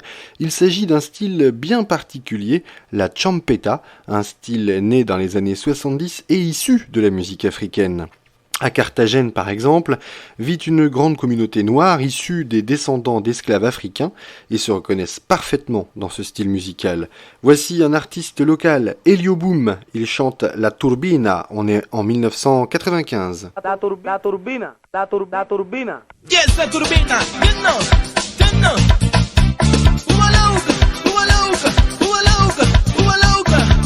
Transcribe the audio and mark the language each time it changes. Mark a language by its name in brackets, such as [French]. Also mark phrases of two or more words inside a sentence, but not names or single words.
[French] Il s'agit d'un style bien particulier, la champeta, un style né dans les années 70 et issu de la musique africaine. À Carthagène, par exemple, vit une grande communauté noire issue des descendants d'esclaves africains et se reconnaissent parfaitement dans ce style musical. Voici un artiste local, Elio Boom. Il chante La Turbina. On est en 1995. La turbina. [English] Yes, la turbina. You know. Ubalauca, ubalauca, ubalauca, ubalauca.